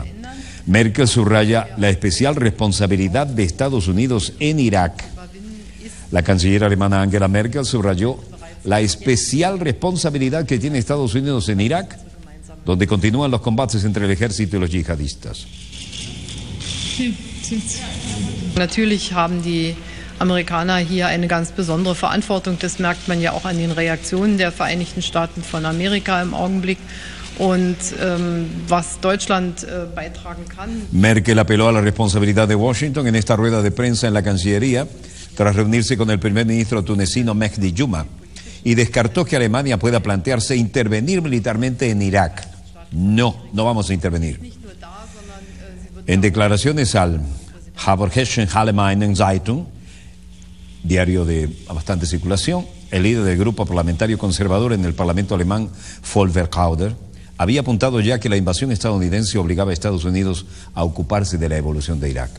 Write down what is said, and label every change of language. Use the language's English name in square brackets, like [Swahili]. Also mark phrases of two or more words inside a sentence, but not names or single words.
[Spanish] Merkel subraya la especial responsabilidad de Estados Unidos en Irak. La canciller alemana Angela Merkel subrayó la especial responsabilidad que tiene Estados Unidos en Irak, donde continúan los combates entre el ejército y los yihadistas. [German] Natürlich haben die Amerikaner hier eine ganz besondere Verantwortung. Das merkt man ja auch an den Reaktionen der Vereinigten Staaten von Amerika im Augenblick. Und was Deutschland beitragen kann. [Spanish] Merkel apeló a la responsabilidad de Washington en esta rueda de prensa en la Cancillería tras reunirse con el primer ministro tunecino Mehdi Yuma y descartó que Alemania pueda plantearse intervenir militarmente en Irak. No vamos a intervenir. En declaraciones al Haberhessischen Allgemeinen Zeitung, diario de bastante circulación, el líder del grupo parlamentario conservador en el Parlamento alemán, Volker Kauder, había apuntado ya que la invasión estadounidense obligaba a Estados Unidos a ocuparse de la evolución de Irak.